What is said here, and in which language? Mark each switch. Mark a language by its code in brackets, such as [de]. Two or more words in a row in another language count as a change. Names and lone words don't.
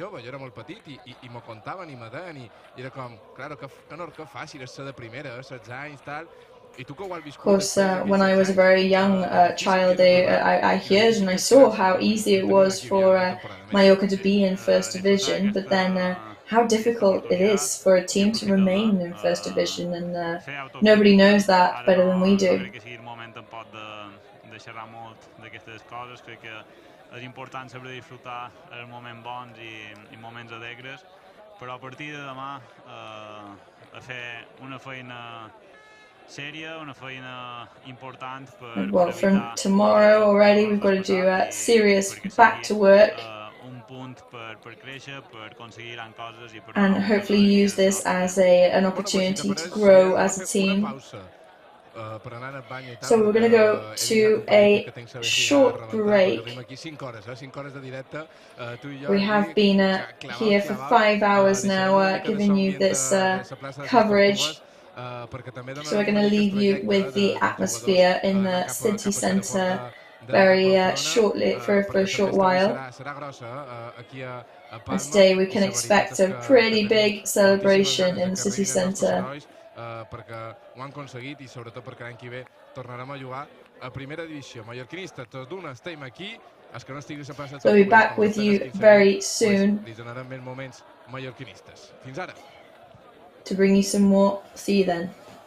[en] Of course, when I was a very young child, I heard and I saw how easy it was for Mallorca to be in First Division, but then how difficult it is for a team to remain in First Division, and nobody knows that better than we do. [ca] És important saber disfrutar els moments bons i moments alegres, però a partir de demà a fer una feina sèria, una feina important per... [en] Well, from tomorrow already we've got to do serious back to work and hopefully use this as an opportunity to grow as a team. So we're going to go to a short break. We have been here for 5 hours now, giving you this coverage. So we're going to leave you with the atmosphere in the city centre very shortly, for a short while. And today we can expect a pretty big celebration in the city centre. [ca] Perquè ho han aconseguit i sobretot perquè l'any que ve tornarem a jugar a primera divisió. Mallorquinistes, tots d'una, estem aquí. Els que no estiguin a plaça... [en] So we'll be back with you very soon. [ca] Li donarem més moments mallorquinistes. Fins ara. [en] To bring you some more. See you then.